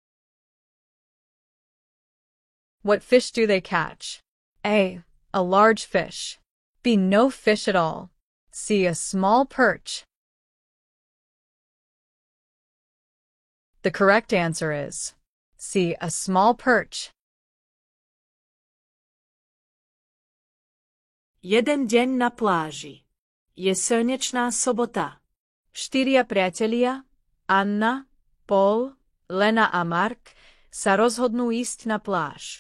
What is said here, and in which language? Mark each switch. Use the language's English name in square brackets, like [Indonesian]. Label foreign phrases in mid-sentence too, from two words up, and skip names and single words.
[English] What fish do they catch? A. A large fish. B. No fish at all. C. A small perch. The correct answer is C. A small perch. [Slovak] Jeden deň na pláži. Je slnečná sobota. 4 priatelia, Anna, Paul, Lena a Mark, sa rozhodnú ísť na pláž.